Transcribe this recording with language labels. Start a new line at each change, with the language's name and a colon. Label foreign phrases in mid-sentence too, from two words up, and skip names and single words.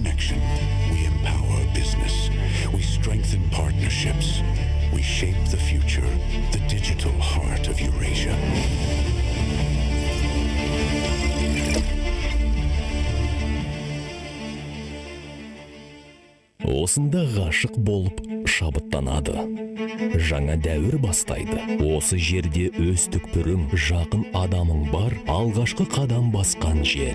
English: innovation. We empower business. We strengthen partnerships. We shape the future, the digital heart of Eurasia.
Kazakh: Осында ғашық болып шабыттанады. Жаңа дәуір бастайды. Осы жерде өз түкпірің, жақын адамың бар, алғашқы қадам басқан жер.